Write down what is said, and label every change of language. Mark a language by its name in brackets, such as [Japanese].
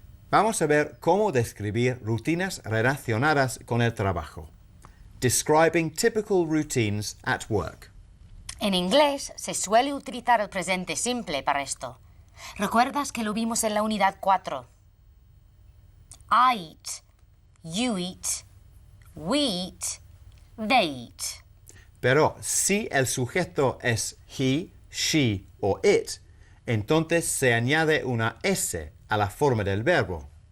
[Spanish] Vamos a ver cómo describir rutinas relacionadas con el trabajo. [English] Describing typical routines at work. [Spanish] En inglés se suele utilizar el presente simple para esto. ¿Recuerdas que lo vimos en la unidad 4? [English] I eat, you eat, we eat, they eat. [Spanish] Pero si el sujeto es he, she o it, entonces se añade una S a la forma del verbo.